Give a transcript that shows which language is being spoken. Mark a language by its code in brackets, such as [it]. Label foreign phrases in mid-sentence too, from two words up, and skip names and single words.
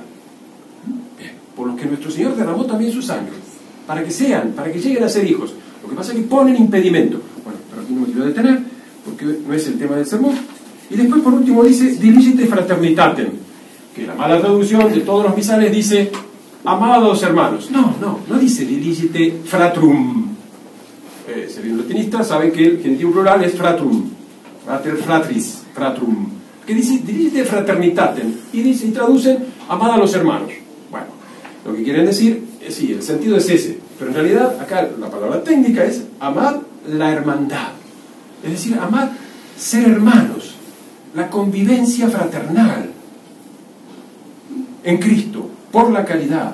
[es] Bien, por lo que nuestro Señor derramó también su sangre, para que lleguen a ser hijos. Lo que pasa es que ponen impedimento. Bueno, pero aquí no me quiero detener, porque no es el tema del sermón. Y después, por último, dice, [la] diligite fraternitatem, [es] que la mala traducción de todos los misales dice, amados hermanos. No dice [la] diligite fratrum. [es] Si bien latinista saben que el genitivo plural es [la] fratrum, frater, fratris, fratrum, [es] que dice [la] diligite fraternitatem, [es] y traducen amad a los hermanos. Bueno, lo que quieren decir, sí, el sentido es ese, pero en realidad acá la palabra técnica es amad la hermandad, es decir, amad ser hermanos, la convivencia fraternal en Cristo, por la caridad.